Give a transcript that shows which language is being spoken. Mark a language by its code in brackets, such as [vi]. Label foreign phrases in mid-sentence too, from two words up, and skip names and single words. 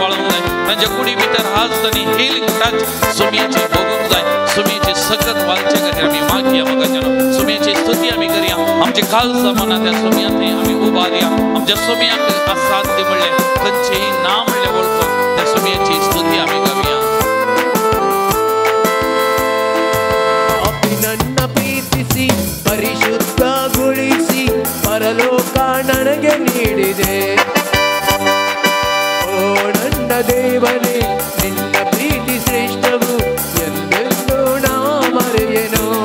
[kok] तांच्या कुडी भितर आज तांणी हिलींग टच सोम्याची भोगूंक जाय. सोम्याची सकत वालचे खातीर आमी मागया मोगाच्यान सुमयाची स्तुती आमी करया आमचे काल जमाना त्या सुमया थंय आमी उबारया आमच्या सुमयाक असाध्य म्हणलें खंयचेंय ना म्हणलें वळखून त्या सुमयाची स्तुती आमी गावया [kn] ನನ್ನ ಪ್ರೀತಿಸಿ ಪರಿಶುದ್ಧಗೊಳಿಸಿ ಪರಲೋಕ ನನಗೆ ನೀಡಿದೆ ಓ ನನ್ನ ದೇವನೇ ನಿನ್ನ ಪ್ರೀತಿ ಶ್ರೇಷ್ಠವು ಎಂದೆಂದೂ ನಾ ಮರೆಯೆನು